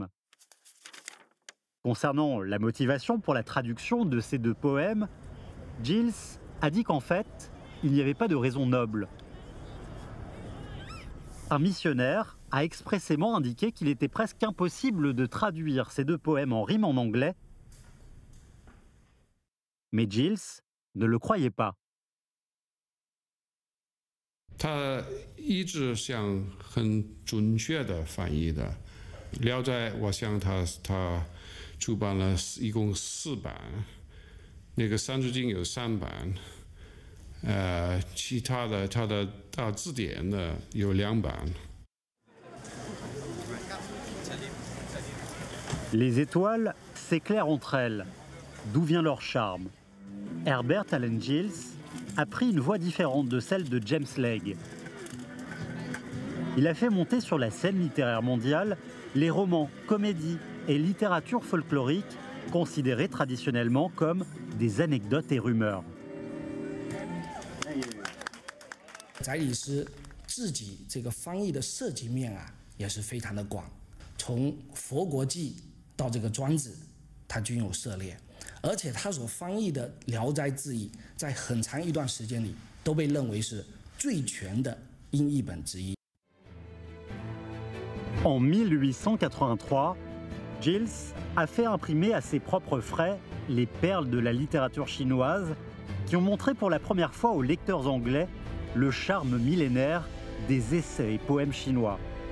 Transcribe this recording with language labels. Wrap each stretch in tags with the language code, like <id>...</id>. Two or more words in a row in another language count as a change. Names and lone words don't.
<fr>Concernant la motivation pour la traduction de ces 2 poèmes, Giles a dit qu'en fait, il n'y avait pas de raison noble. Un missionnaire a expressément indiqué qu'il était presque impossible de traduire ces 2 poèmes en rime en anglais, mais Giles ne le croyait pas.</fr> <zh>他一直想很准确的翻译的，《聊斋》我想他出版了一共4版，那个《三字经》有3版，其他的他的大字典呢有2版。</zh> <fr>Les étoiles s'éclairent entre elles. D'où vient leur charme? Herbert Allen Giles a pris une voie différente de celle de James Legge. Il a fait monter sur la scène littéraire mondiale les romans, comédies et littérature folklorique considérés traditionnellement comme des anecdotes et rumeurs.</fr> <zh>翟理师自己这个翻译的涉及面啊，也是非常的广，从佛国记到这个庄子，他均有涉猎。而且他所翻译的《聊斋志异》在很长一段时间里都被认为是最全的英译本之一。</zh> <fr>En 1883, Giles a fait imprimer à ses propres frais les perles de la littérature chinoise qui ont montré pour la première fois aux lecteurs anglais le charme millénaire des essais et poèmes chinois.</fr>